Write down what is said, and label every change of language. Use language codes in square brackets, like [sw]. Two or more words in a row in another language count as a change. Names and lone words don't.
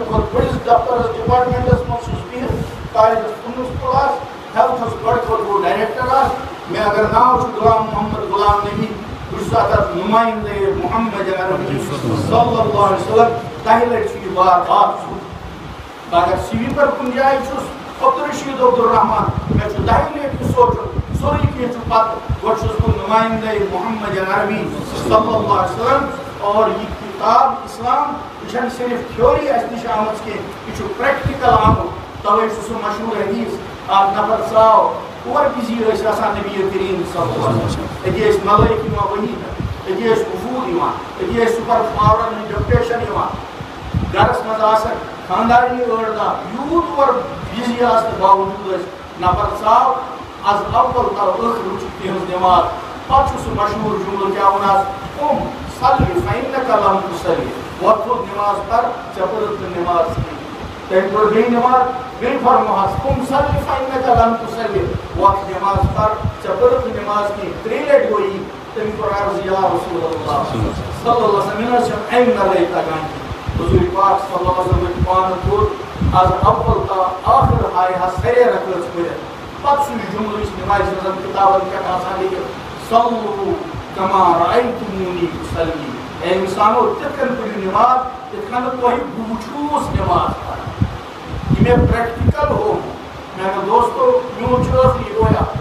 [ks] کھۄتہٕ بٔڑِس دفترس ڈپارٹمنٹس منٛز چھُس بِہِتھ کالجس پرنسپل آسہِ ہیلتھس گۄڈٕ کھۄتہٕ بوٚڑ ڈایریکٹر آسہِ مےٚ اگر ناو چھُ غلام محمد غلام نبی بہٕ چھُس اتھ نُمایندے محمد عربی صلی اللہ علیہ وسلم 10 لٹہِ چھُ یہِ بار بار سوٗزمُت بہٕ اگر سویٖپر کُنہِ جایہِ چھُس عبدالرشید عبدالرحمان مےٚ چھُ 10 لٹہِ یہِ سونٛچُن سورُے کینٛہہ چھُ پتہٕ گۄڈٕ چھُس بہٕ نُمایندے محمد عربی صلی اللہ علیہ وسلم اور یہِ کتاب اسلام یہ چھنہٕ صرف تھیوری اَسہِ نِش آمٕژ کینٛہہ یہِ چھُ پریکٹِکل آمُت توے چھُ سُہ مشہوٗر حدیٖث اکھ نفر ژاو اور بِزی ٲسۍ آسان نبی کریم صلی اللہ علیہ وسلم أتی ٲسۍ ملٲیِک یِوان ؤنی أتی ٲسۍ وفوٗد یِوان أتی ٲسۍ سُپر پاورن ہٕنٛدۍ ڈیپٹیشن یِوان گرس منٛز آسان خاندارنی 8-10 یوٗت اور بِزی آسنہٕ باوجوٗد ٲسۍ نفر ژاو از اول تر ٲخر وٕچھِکھ تِہنٛز نٮ۪ماز پتہٕ چھُ سُہ مشہوٗر جملہٕ کیٛاہ وَنان [ar] قُم صلی فإنک لم تصلی [ks] وۄتھ تھوٚد نٮ۪ماز پر ژےٚ پٔرٕتھ نہٕ نٮ۪ماز کینٛہہ تٔمۍ پٔر بیٚیہِ نٮ۪ماز بیٚیہِ فرموہس [ar] قُم صلی فإنک لم تصلی [ks] وۄتھ نٮ۪ماز پر ژےٚ پٔرٕتھ نہٕ نٮ۪ماز کینٛہہ 3 لٹہِ گوٚو یی تٔمۍ کوٚر عرض [ar] یا رسول اللہ [ks] صلی اللہ علیہ وسلم مےٚ نہ حظ چھنہٕ اَمہِ نَرٲے تگان کینٛہہ حضوٗرِ پاک صلی اللہ علیہ وسلم ؤتھۍ پانہٕ تھوٚد از اول تا آخر ہایہِ سرے رکٲژ پٔرِتھ پتہٕ سُہ یہِ جملہٕ یُس نٮ۪مازِ منٛز کِتابن پٮ۪ٹھ آسان لیکھِتھ [ar] صلوٗ کما رأیتُموٗنی اُصلی [ks] اے اِنسانو تِتھ کٔنۍ پٔرِو نٮ۪ماز یِتھ کٔنۍ نہٕ تۄہہِ بہٕ وٕچھوُس نٮ۪ماز پران یہِ مےٚ پریکٹِکل ہووُکھ میانیو دوستو میون چھُ ٲخری رویا